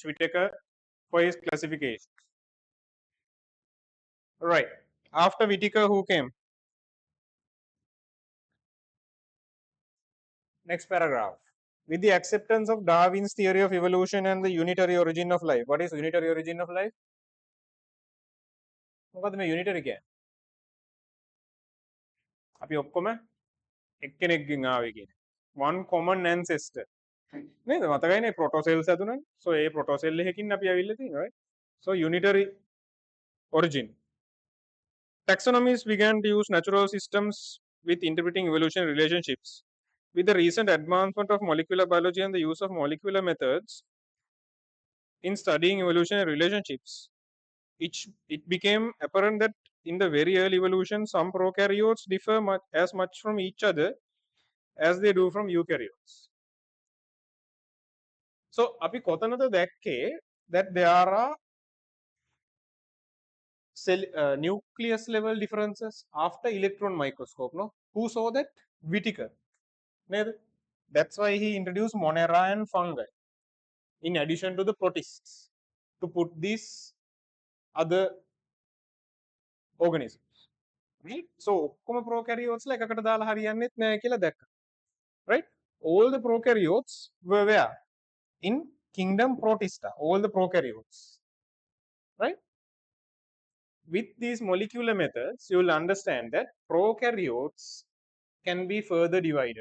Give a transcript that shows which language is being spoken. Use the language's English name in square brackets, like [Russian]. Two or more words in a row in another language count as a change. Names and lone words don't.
[English] Whittaker for his classification? Right. After Whittaker, who came? Next paragraph. With the acceptance of Darwin's theory of evolution and the unitary origin of life. What is unitary origin of life? [Sinhala] මොකද මේ unitary කියන්නේ? අපි ඔක්කොම එක්කෙනෙක්ගෙන් ආවේ කියන්නේ. [English] One common ancestor. [Sinhala] නේද? මතකයිනේ protocells හැදුනනේ. So ඒ protocell එකකින් අපි ඇවිල්ලා තියෙනවා, [English] right? So unitary origin. Taxonomies began to use natural systems with interpreting evolution relationships. With the recent advancement of molecular biology and the use of molecular methods in studying evolutionary relationships, it became apparent that in the very early evolution, some prokaryotes differ as much from each other as they do from eukaryotes. So, [Sinhala] අපි කොතනද දැක්කේ [English] that there are nucleus level differences after electron microscope, no? Who saw that? Whittaker. That's why he introduced Monera and fungi in addition to the protists to put these other organisms. Right? So [Sinhala] ඔක්කොම prokaryotes ලා එකකට දාලා හරියන්නේත් නැහැ කියලා දැක්කා. [English] Right? All the prokaryotes were where? In kingdom Protista. All the prokaryotes. Right? With these molecular methods, you will understand that prokaryotes can be further divided.